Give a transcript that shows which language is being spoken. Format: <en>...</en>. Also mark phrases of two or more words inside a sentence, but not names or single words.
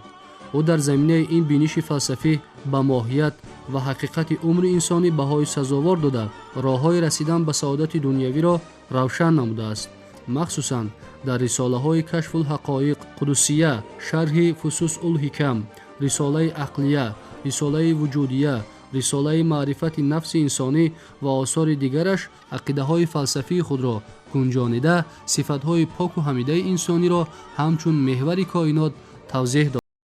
<tg>ӯ дар заминаи ин биниши фалсафӣ ба моҳият ва ҳақиқати умри инсонӣ баҳои сазовор дода, роҳҳои расидан ба саодати дунявиро равшан намудааст. махсусан дар рисолаҳои Кашфулҳақоиқ, Қудусия, Шарҳи Фусусулҳикам, Рисолаи Ақлия, Рисолаи Вуҷудия рисолаи маърифати нафси инсонӣ ва осори дигараш ақидаҳои фалсафии худро гунҷонида сифатҳои пок ва ҳамидаи инсониро ҳамчун меҳвари коинот тавзеҳ дод.</tg>